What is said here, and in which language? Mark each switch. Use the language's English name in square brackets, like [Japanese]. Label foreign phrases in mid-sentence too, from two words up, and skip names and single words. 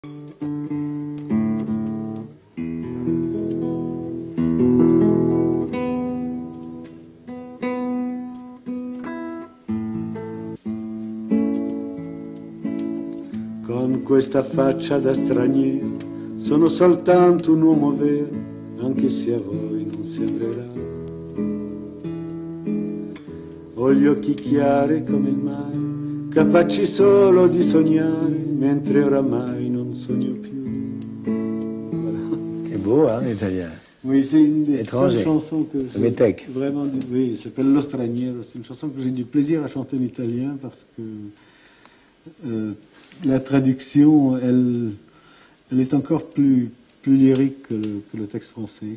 [Italian] Con questa faccia da straniero sono soltanto un uomo vero, anche se a voi non sembrerà. Ho gli occhi chiari come il mare, capaci solo di sognare, mentre oramai non sogno più. [French] Voilà. C'est beau, hein, l'italien. Oui, c'est une des Étranger. seules chansons que j'ai Métèque. vraiment du... Oui, ça s'appelle Lo Straniero. C'est une chanson que j'ai du plaisir à chanter en italien parce que la traduction, elle est encore plus lyrique que le texte français.